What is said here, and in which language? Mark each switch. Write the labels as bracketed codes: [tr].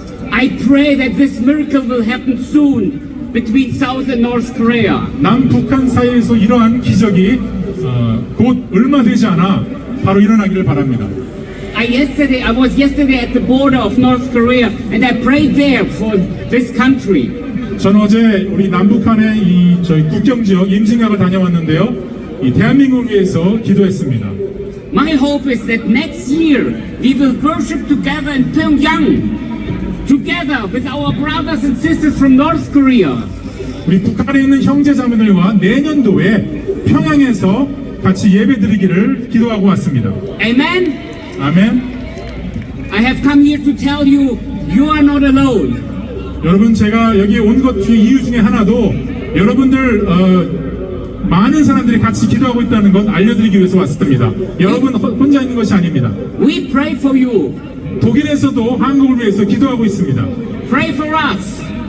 [en] I pray that this miracle will happen soon between South and North Korea. [ko] 남북한 사이에서 이러한 기적이 곧 얼마 되지 않아 바로 일어나기를 바랍니다. [en] I was yesterday at the border of North Korea and I prayed there for this country. [ko] 전 어제 우리 남북한의 저희 국경 지역 임진각을 다녀왔는데요. 이 대한민국을 위해서 기도했습니다. [en] My hope is that next year we will worship together in Pyongyang, together with our brothers and sisters from North Korea. [ko] 우리 북한에 있는 형제자매들과 내년도에 평양에서 같이 예배드리기를 기도하고 왔습니다. [en] Amen? [ko] 아멘. [en] I have come here to tell you, you are not alone. [ko] 여러분, 제가 여기 온 것 이유 중에 하나도 여러분들 많은 사람들이 같이 기도하고 있다는 것 알려드리기 위해서 왔습니다. 여러분 혼자 있는 것이 아닙니다. [en] We pray for you. [ko] 독일에서도 한국을 위해서 기도하고 있습니다. [en] Pray for us.